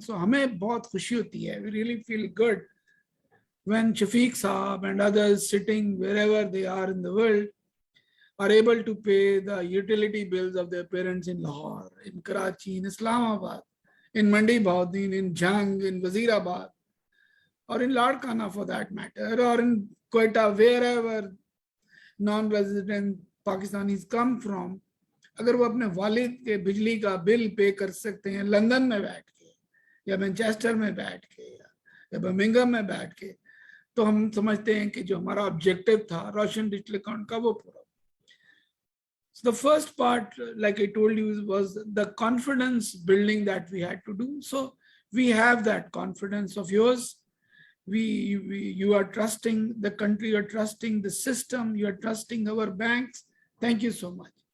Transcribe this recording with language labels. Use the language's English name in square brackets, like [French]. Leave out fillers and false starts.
[English] So [Urdu] हमें बहुत खुशी होती है. [English] We really feel good when Shafiq Saab and others sitting wherever they are in the world are able to pay the utility bills of their parents in Lahore, in Karachi, in Islamabad, in Mandi Bahudin, in Jhang, in Wazirabad, or in Ladkhana for that matter, or in Quetta, wherever non-resident Pakistanis come from. [Urdu] اگر وہ اپنے والد کے بجلی کا بل پے کر سکتے ہیں لندن میں بیٹھ کے یا مینچسٹر میں بیٹھ کے یا برمنگھم میں بیٹھ کے, تو ہم سمجھتے ہیں کہ جو ہمارا آبجیکٹو تھا روشن ڈیجیٹل اکاؤنٹ کا وہ پورا. [English] So the first part, like I told you, was the confidence building that we had to do. So we have that confidence of yours. You are trusting the country, you are trusting the system, you are trusting our banks. Thank you so much.